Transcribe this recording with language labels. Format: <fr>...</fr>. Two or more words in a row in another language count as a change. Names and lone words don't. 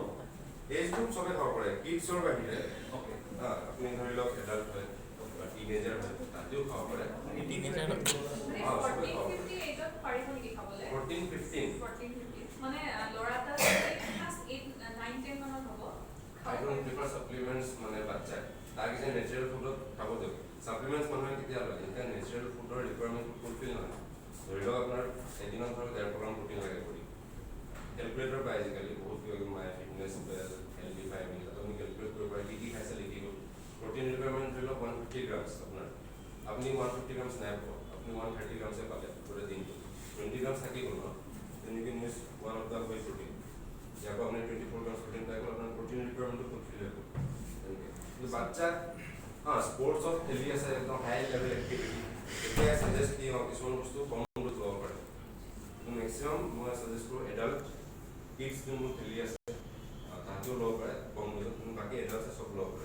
<en>age group</en> <as>চবে খাব পাৰে কিডছৰ বাহিৰে আপুনি ধৰি লওক এডাল্ট হয় টিনেজাৰ হয় তাতেও খাব পাৰে মানে টিনেজাৰ 14, 15 এজত পাৰিব নেকি খাবলৈ? 14, 15 14, 15 মানে ল'ৰা এটা যদি ক্লাছ 8, 9, 10 মানত হ'ব</as> <en>I don't prefer supplements</en> <as>মানে বাচ্চাক তাক যে</as> <en>natural food</en> <as>খাব দিয়ক সাপ্লিমেন্টস মানুহে কেতিয়া লয় যেতিয়া</as> <en>natural food requirement fulfil</en> <as>নহয় ধৰি লওক আপোনাৰ এদিনত ধৰক 1.5</as> <en>gram protein</en> <as>লাগে কৰি কেলকুলেটৰ পায় আজিকালি বহুত কিবা কিবি মাই ফিটনেছ হেল্থি পাই বুলি তাত আপুনি কেলকুলেট কৰিব পাৰে কি খাইছে লিখি গ'ল</as> <en>protein requirement</en> <as>ধৰি লওক 150 গ্ৰামছ আপোনাৰ আপুনি 150 গ্ৰামছ নাই পাব আপুনি 130 গ্ৰামছে পালে গোটেই দিনটো 20 গ্ৰামছ থাকি গ'ল ন</as> <en>then you can use one of the whey protein</en> <as>ইয়াকো আপুনি 24</as> <en>grams protein</en> <as>পাই গ'ল আপোনাৰ</as> <en>protein requirement fulfil</en> <as>হৈ গ'ল কিন্তু বাচ্চা স্পৰ্টছত খেলি আছে একদম</as> <en>high level activity</en> <as>এতিয়া ছাজেষ্ট কি হয় কিছুমান বস্তু কম ড'জ ল'ব পাৰে মেক্সিমাম মই ছাজেষ্ট কৰোঁ</as> <en>adult kids</en> <as>যোনবোৰ খেলি আছে তাহাঁতেও ল'ব পাৰে কম ড'জত কিন্তু বাকী এডাল্টছে চব ল'ব পাৰে</as>